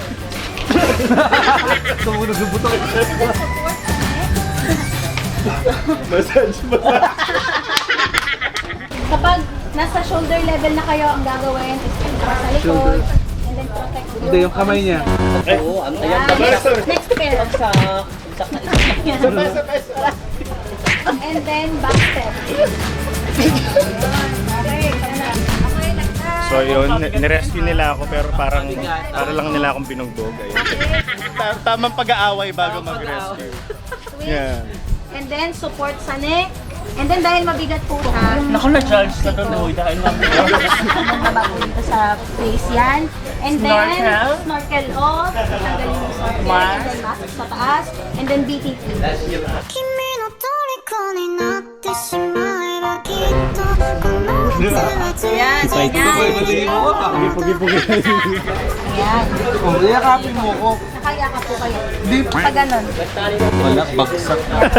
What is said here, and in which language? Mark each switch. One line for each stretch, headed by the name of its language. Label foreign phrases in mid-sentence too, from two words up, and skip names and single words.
English: Massage.
Filipino: Kapag nasa
English: shoulder level
Filipino: na kayo, ang gagawin is sa likod.
English: And then protect
Filipino: Hindi, yung kamay niya. Oo, ano yan?
English: Next pair. And then back step. Okay,
Filipino: So yun, nirescue nila ako pero para lang nila akong binugbog. Tamang pag-aaway bago mag-rescue.
English: Yeah. and then support sa neck. And then
Filipino: dahil mabigat po siya, Naku, na-charge na doon. Uy, dahil mabago dito sa face yan.
English: And then, snorkel off.
Filipino: Tanggalin yung snorkel.
English: And then mask
Filipino: sa taas.
English: And then BTT.
Japanese: 君の虜になってしまえばきっとこの夏はつらい
Filipino: Yan. Yan. Oh, yakapin mo ko. Nakayaka po kayo. Di. Pag ganun. Wala, bagsak na.